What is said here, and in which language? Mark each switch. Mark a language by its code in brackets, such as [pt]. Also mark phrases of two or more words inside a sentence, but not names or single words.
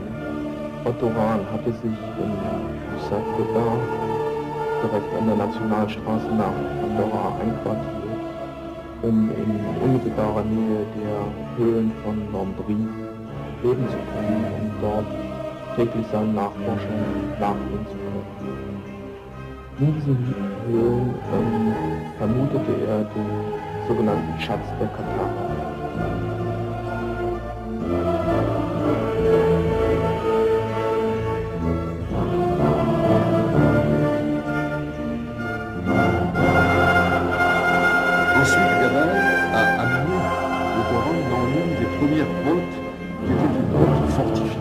[de] Otto Rahn hatte sich in Ysat-Godin, direkt an der Nationalstraße nach Andorra, einquartiert, um in unmittelbarer Nähe der Höhlen von Lambry leben zu können und dort täglich seinen Nachforschungen nachgehen zu können. In diesen Höhlen vermutete er den sogenannten Schatz der Katharer. [fr] Ensuite, Gadal a amené Otto Rahn dans l'une des premières grottes, qui était une grotte fortifiée.